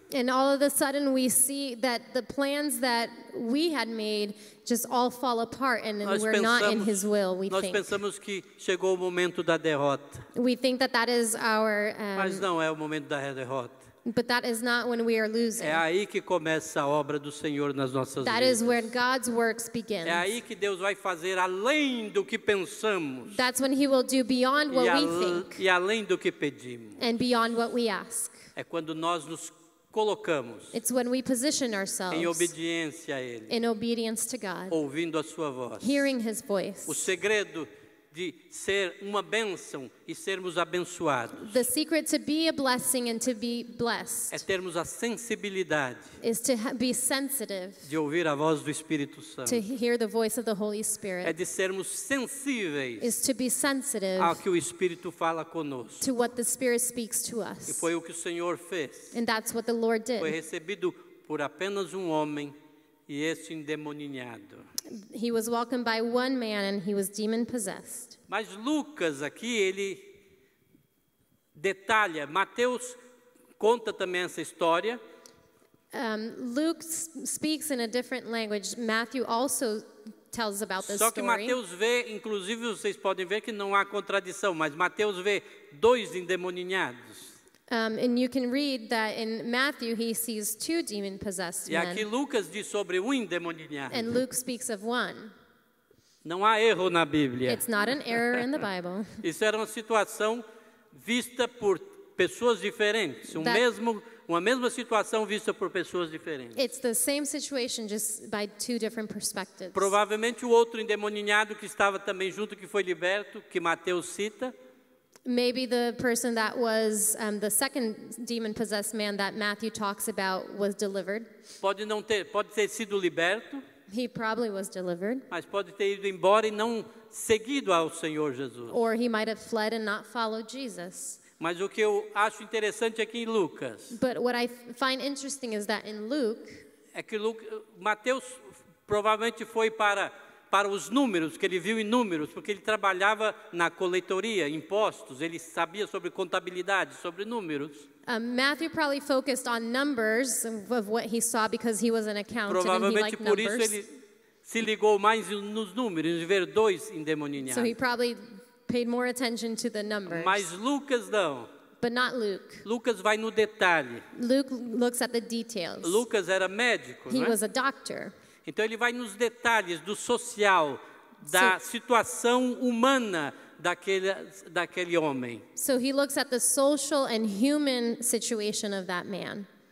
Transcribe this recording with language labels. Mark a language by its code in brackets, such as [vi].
[en] And all of a sudden we see that the plans that we had made just all fall apart and we're not in his will, we [pt] nós [en] think. [pt] pensamos que chegou o momento da derrota, [en] We think that that is our, [pt] mas não é o momento da derrota. [en] but that is not when we are losing. [pt] É aí que começa a obra do Senhor nas nossas [en] That is where [pt] vidas. [en] God's works begins. [pt] É aí que Deus vai fazer além do que pensamos [en] That's when he will do beyond what we think [pt] e além do que pedimos. [en] and beyond what we ask. [pt] É quando nós nos colocamos [en] It's when we position [pt] em [en] ourselves [pt] obediência a Ele, [en] in obedience to God, [pt] ouvindo a sua voz. [en] hearing his voice. [pt] O segredo de ser uma bênção e sermos abençoados [en] The secret to be a blessing and to be [pt] é [en] blessed [pt] termos a sensibilidade [en] is to be sensitive, [pt] de ouvir a voz do Espírito [en] to [pt] Santo. [en] hear the voice of the Holy [pt] É [en] Spirit, [pt] de sermos sensíveis [en] is to be sensitive [pt] ao que o Espírito fala conosco. [en] to what the Spirit speaks to [pt] E [en] us. [pt] foi o que o Senhor fez. [en] And that's what the Lord [pt] Foi [en] did. [pt] recebido por apenas homem e este endemoniado. [en] He was welcomed by one man and he was demon-possessed. [pt] Mas Lucas aqui, ele detalha, Mateus conta também essa história, [en] Luke speaks in a different language. Matthew also tells about this [pt] só que [en] story. [pt] Mateus vê, inclusive vocês podem ver que não há contradição, mas Mateus vê 2 endemoniados. [en] And you can read that in Matthew he sees 2 demon-possessed [pt] E aqui [en] men. [pt] Lucas diz sobre endemoniado. [en] And Luke speaks of one. [pt] Não há erro na Bíblia. [en] It's not an error in the Bible. [pt] Isso era uma situação vista por pessoas diferentes, uma mesma situação vista por pessoas diferentes. [en] It's the same situation, just by 2 different perspectives. [pt] Provavelmente o outro endemoniado que estava também junto, que foi liberto, que Mateus cita, [en] Maybe the person that was the second demon-possessed man that Matthew talks about was delivered. [pt] pode ter sido liberto, [en] He probably was delivered. [pt] mas pode ter ido embora e não seguido ao Senhor Jesus. [en] Or he might have fled and not followed Jesus. [pt] Mas o que eu acho interessante aqui em Lucas [en] But what I find interesting is that in Luke, [pt] é que Mateus provavelmente foi para os números, que ele viu em números, porque ele trabalhava na coletoria, impostos, ele sabia sobre contabilidade, sobre números. [en] Matthew probably focused on numbers of what he saw because he was an accountant and he [pt] Provavelmente [en] liked [pt] por isso [en] numbers. [pt] ele se ligou mais nos números, em ver 2 endemoniados. [en] So he probably paid more attention to the numbers. [pt] Mas Lucas não. [en] but not Luke. [pt] Lucas vai no detalhe. [en] Luke looks at the details. [pt] Lucas era médico, [en] He [pt] não é? [en] was a doctor. [pt] Então ele vai nos detalhes do social, da situação humana daquele homem. [en] So he looks at the social and human situation of that man.